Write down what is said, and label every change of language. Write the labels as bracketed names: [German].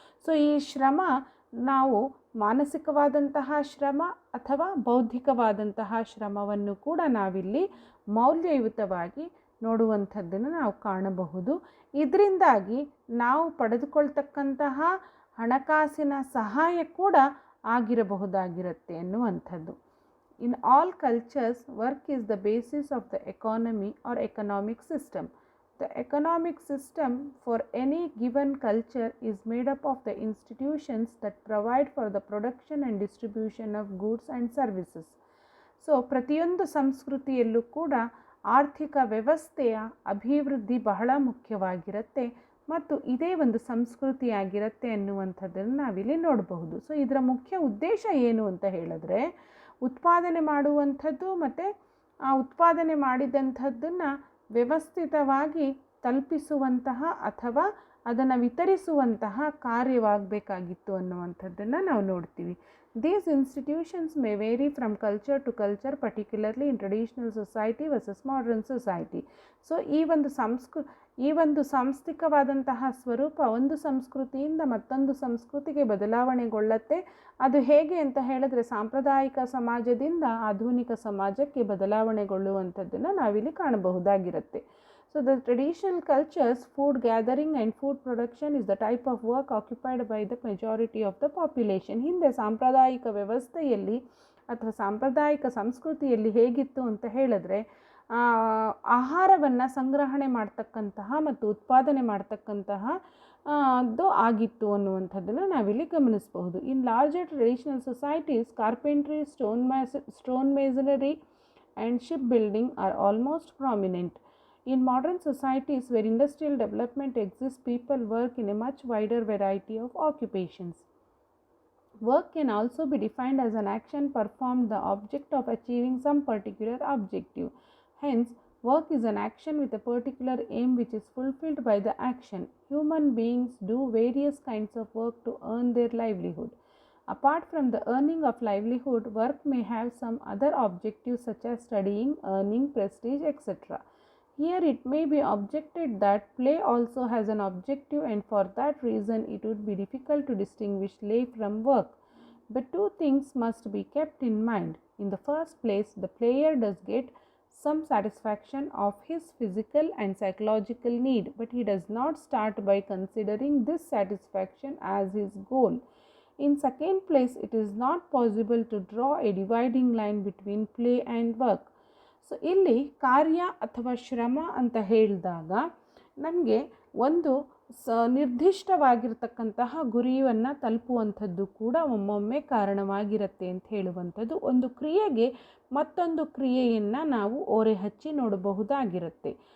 [Kannada] So ಈ ಶ್ರಮ ನಾವು ಮಾನಸಿಕವಾದಂತಹ ಶ್ರಮ ಅಥವಾ ಬೌದ್ಧಿಕವಾದಂತಹ ಶ್ರಮವನ್ನು ಕೂಡ ನಾವಿಲ್ಲಿ ಮೌಲ್ಯಯುತವಾಗಿ ನೋಡುವಂಥದ್ದನ್ನು ನಾವು ಕಾಣಬಹುದು. ಇದರಿಂದಾಗಿ ನಾವು ಪಡೆದುಕೊಳ್ತಕ್ಕಂತಹ ಹಣಕಾಸಿನ ಸಹಾಯ ಕೂಡ ಆಗಿರಬಹುದಾಗಿರುತ್ತೆ ಎನ್ನುವಂಥದ್ದು. [English] In all cultures, work is the basis of the economy or economic system. The economic system for any given culture is made up of the institutions that provide for the production and distribution of goods and services. [Kannada] So ಪ್ರತಿಯೊಂದು ಸಂಸ್ಕೃತಿಯಲ್ಲೂ ಕೂಡ ಆರ್ಥಿಕ ವ್ಯವಸ್ಥೆಯ ಅಭಿವೃದ್ಧಿ ಬಹಳ ಮುಖ್ಯವಾಗಿರುತ್ತೆ ಮತ್ತು ಇದೇ ಒಂದು ಸಂಸ್ಕೃತಿಯಾಗಿರುತ್ತೆ ಎನ್ನುವಂಥದ್ದನ್ನು ನಾವಿಲ್ಲಿ ನೋಡಬಹುದು. ಸೊ ಇದರ ಮುಖ್ಯ ಉದ್ದೇಶ ಏನು ಅಂತ ಹೇಳಿದ್ರೆ, ಉತ್ಪಾದನೆ ಮಾಡುವಂಥದ್ದು ಮತ್ತು ಆ ಉತ್ಪಾದನೆ ಮಾಡಿದಂಥದ್ದನ್ನು ವ್ಯವಸ್ಥಿತವಾಗಿ ತಲುಪಿಸುವಂತಹ ಅಥವಾ ಅದನ್ನು ವಿತರಿಸುವಂತಹ ಕಾರ್ಯವಾಗಬೇಕಾಗಿತ್ತು ಅನ್ನುವಂಥದ್ದನ್ನು ನಾವು ನೋಡ್ತೀವಿ. [English] These institutions may vary from culture to culture, particularly in traditional society versus modern society. [Kannada] So ಈ ಒಂದು ಸಾಂಸ್ಥಿಕವಾದಂತಹ ಸ್ವರೂಪ ಒಂದು ಸಂಸ್ಕೃತಿಯಿಂದ ಮತ್ತೊಂದು ಸಂಸ್ಕೃತಿಗೆ ಬದಲಾವಣೆಗೊಳ್ಳುತ್ತೆ. ಅದು ಹೇಗೆ ಅಂತ ಹೇಳಿದ್ರೆ, ಸಾಂಪ್ರದಾಯಿಕ ಸಮಾಜದಿಂದ ಆಧುನಿಕ ಸಮಾಜಕ್ಕೆ ಬದಲಾವಣೆಗೊಳ್ಳುವಂಥದ್ದನ್ನು ನಾವಿಲ್ಲಿ ಕಾಣಬಹುದಾಗಿರುತ್ತೆ. [English] So the traditional cultures, food gathering and food production is the type of work occupied by the majority of the population. [Kannada] ಹಿಂದೆ ಸಾಂಪ್ರದಾಯಿಕ ವ್ಯವಸ್ಥೆಯಲ್ಲಿ ಅಥವಾ ಸಾಂಪ್ರದಾಯಿಕ ಸಂಸ್ಕೃತಿಯಲ್ಲಿ ಹೇಗಿತ್ತು ಅಂತ ಹೇಳಿದ್ರೆ, ಆಹಾರವನ್ನು ಸಂಗ್ರಹಣೆ ಮಾಡ್ತಕ್ಕಂತಹ ಮತ್ತು ಉತ್ಪಾದನೆ ಮಾಡ್ತಕ್ಕಂತಹ ಅದು ಆಗಿತ್ತು ಅನ್ನುವಂಥದ್ದನ್ನು ನಾವಿಲ್ಲಿ ಗಮನಿಸಬಹುದು. [English] In larger traditional societies, carpentry, stone masonry and ship building are almost prominent. In modern societies where industrial development exists, people work in a much wider variety of occupations. Work can also be defined as an action performed the object of achieving some particular objective. Hence, work is an action with a particular aim which is fulfilled by the action. Human beings do various kinds of work to earn their livelihood. Apart from the earning of livelihood, work may have some other objectives such as studying, earning prestige, etc. Here it may be objected that play also has an objective, and for that reason it would be difficult to distinguish play from work. But two things must be kept in mind. In the first place, the player does get some satisfaction of his physical and psychological need, but he does not start by considering this satisfaction as his goal. In second place, it is not possible to draw a dividing line between play and work. [Kannada] So ಇಲ್ಲಿ ಕಾರ್ಯ ಅಥವಾ ಶ್ರಮ ಅಂತ ಹೇಳಿದಾಗ ನಮಗೆ ಒಂದು ನಿರ್ದಿಷ್ಟವಾಗಿರ್ತಕ್ಕಂತಹ ಗುರಿಯನ್ನು ತಲುಪುವಂಥದ್ದು ಕೂಡ ಒಮ್ಮೊಮ್ಮೆ ಕಾರಣವಾಗಿರುತ್ತೆ ಅಂತ ಹೇಳುವಂಥದ್ದು. ಒಂದು ಕ್ರಿಯೆಗೆ ಮತ್ತೊಂದು ಕ್ರಿಯೆಯನ್ನು ನಾವು ಓರೆ ಹಚ್ಚಿ ನೋಡಬಹುದಾಗಿರುತ್ತೆ.